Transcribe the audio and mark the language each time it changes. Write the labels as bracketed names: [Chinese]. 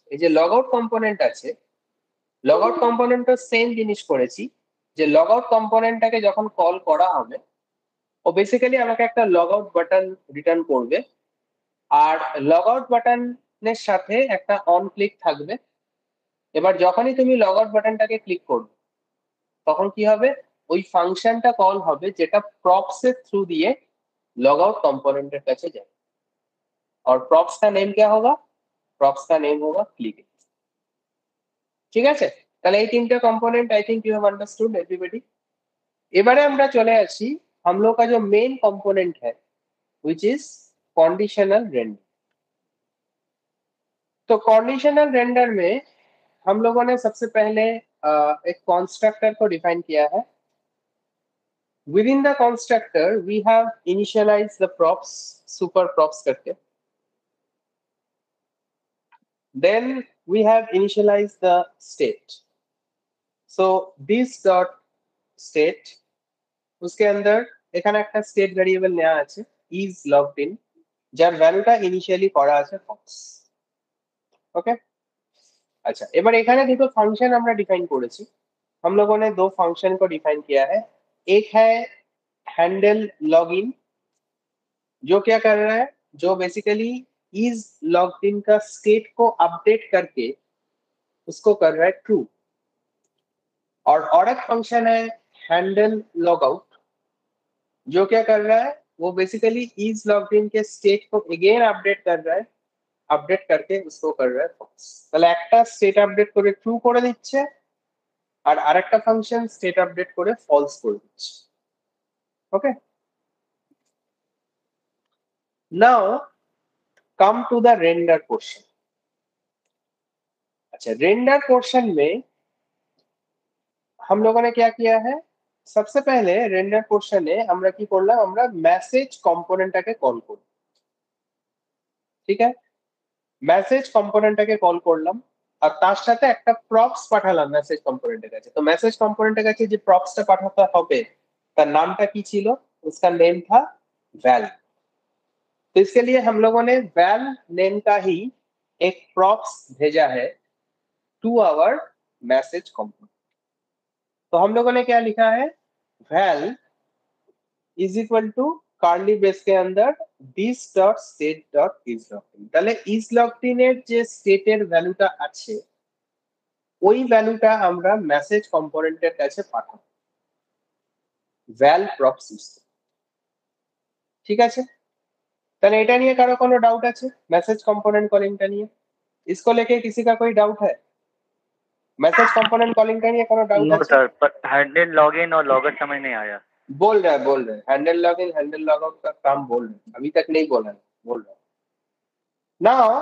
[Bangla] এই যে log out component আছে, লগ আউট কম্পোনেন্টও সেম জিনিস করেছি, যে লগ আউট কম্পোনেন্টটাকে যখন কল করা হবে ও বেসিক্যালি আমাকে একটা লগ আউট বাটন রিটার্ন করবে, আর লগ আউট বাটনের সাথে একটা অন ক্লিক থাকবে। এবার যখনই তুমি লগ আউট বাটনটাকে ক্লিক করবে তখন কি হবে? ওই ফাংশনটা কল হবে যেটা প্রপস এর থ্রু দিয়ে [Hindi] लॉग आउट कंपोनेंट कैसे जाए, और प्रॉप्स का नेम क्या होगा? प्रॉप्स का नेम होगा क्लिक। [Bangla] ঠিক আছে, তাহলে এই তিনটা [English] Component I think you have understood everybody. [Bangla] এবারে আমরা চলে আসি [Hindi] हम लोग का जो मेन कंपोनेंट है [English] Which is conditional render. [Hindi] तो कंडीशनल रेंडर में हम लोगों ने सबसे पहले एक कंस्ट्रक्टर को डिफाइन किया है। [English] Within the constructor we have initialized the props, [Hindi] super props करके, [English] then we have initialized the state। so this dot state, [Hindi] उसके अंदर [Bangla] এখানে একটা state variable নেওয়া আছে is logged in, যার ভ্যালুটা ইনিশিয়ালি করা আছে false। [Hindi] ओके, अच्छा, [Bangla] এবার এখানে দুটো ফাংশন আমরা ডিফাইন করেছি। [Hindi] हम लोगों ने दो फंक्शन को डिफाइन किया है। एक है हैंडल लॉगिन, जो क्या कर रहा है, जो बेसिकली इज लॉग्ड इन का स्टेट को अपडेट करके उसको कर रहा है ट्रू। और एक फंक्शन है हैंडल लॉग आउट, जो क्या कर रहा है, वो बेसिकली इज लॉग्ड इन के स्टेट को अगेन अपडेट कर रहा है, আপডেট करके उसको कर रहा है false। [Bangla] তাহলে একটা স্টেট আপডেট করে ট্রু করে দিচ্ছে আর আরেকটা ফাংশন স্টেট আপডেট করে ফলস করে দিচ্ছে। ওকে, [English] Now come to the render portion. [Hindi] अच्छा, रेंडर पोर्शन में हम लोगों ने क्या किया है, सबसे पहले रेंडर पोर्शने [Bangla] আমরা কি করলাম, আমরা মেসেজ কম্পোনেন্টটাকে কল করব। ঠিক আছে, মেসেজ কম্পোনেন্টটাকে কল করলাম আর তার সাথে একটা প্রপস পাঠালাম মেসেজ কম্পোনেন্টের কাছে। তো মেসেজ কম্পোনেন্টের কাছে যে প্রপসটা পাঠাতে হবে তার নামটা কি ছিল, [Hindi] उसका नेम था वैल। तो इसके लिए हम लोगों ने वैल नेम का ही एक प्रॉप्स भेजा है [English] To our message component. [Hindi] तो हम लोगों ने क्या लिखा है, well is equal to curly brace के अंदर this dot state dot is logged in। [Bangla] তাহলে is logged in এর যে স্টেটের ভ্যালুটা আছে ওই ভ্যালুটা আমরা মেসেজ কম্পোনেন্টের কাছে পাঠাবো ভ্যাল প্রপস ইউজ। ঠিক আছে, তাহলে এটা নিয়ে কারো কোনো ডাউট আছে [Hindi] मैसेज कंपोनेंट कॉलिंग का निये? इसको लेके किसी का कोई डाउट है? मैसेज कंपोनेंट कॉलिंग का निये कोनो डाउट है? [English] no sir, [Hindi] पर हैंडल लॉगिन और लॉगआउट समझ नहीं आया। बोल रहा है हैंडल लॉगिन हैंडल लॉगआउट का काम बोल रहे हैं, अभी तक नहीं बोला है, बोल रहा है ना।